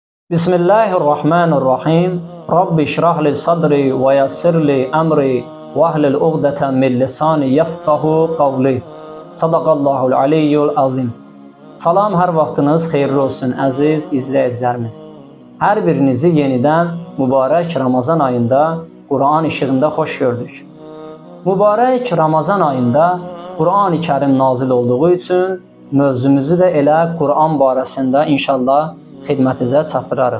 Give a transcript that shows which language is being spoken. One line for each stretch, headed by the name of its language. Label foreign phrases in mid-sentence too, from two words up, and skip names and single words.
Arabic: بسم الله الرحمن الرحيم. رب اشرح لي صدري ويسر لي أمري واحلل عقدة من لساني يفقهوا قولي. صدق الله العلي العظيم.
Azerbaijani: Salam, hər vaxtınız xeyirli olsun əziz izləyicilərimiz. Hər birinizi yenidən mübarək Ramazan ayında Quran işığında xoş gördük. Mübarək Ramazan ayında Quran-ı Kərim nazil olduğu üçün mövzumuzu da elə Quran barəsində inşallah xidmətinizə çatdırarıq.